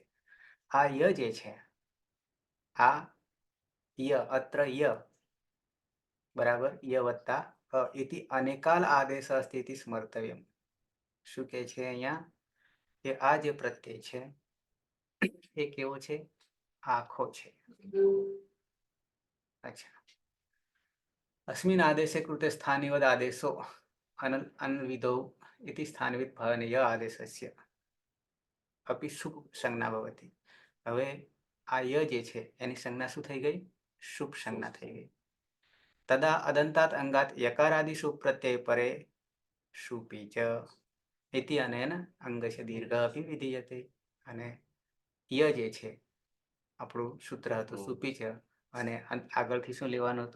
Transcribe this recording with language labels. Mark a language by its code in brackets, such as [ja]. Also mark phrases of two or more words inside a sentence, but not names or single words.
[gu] આ ય જે છે, આ ય [sa] અત્ર ય બરાબર ય વત્તા ઇતિ અનેકાલ આદેશ સ્થિતિ સ્મર્તવ્યમ. [gu] શું કે છે અહીંયા? કે આ જે પ્રત્યય છે એ કેવો છે? આખો છે. અચ્છા. [sa] अस्मिन् आदेशे कृते स्थानिवद् आदेशो अन्विधौ इति स्थानविद भावेन य आदेशस्य अपि शुभ संज्ञा भवति. [gu] હવે આ ય જે છે એની સંજ્ઞા શું થઈ ગઈ? શુભ સંજ્ઞા થઈ ગઈ. [sa] તદા અદંતાત અંગાત યકારાદિ શુભ પ્રત્યય પરે શુપી ચ ઇતિ અનેન અંગસ્ય દીર્ઘ અપી વિધીયતે. [gu] અને ય જે છે આપણું સૂત્ર હતું [sa] શુપી ચ, [gu] અને આગળથી શું લેવાનું હતું?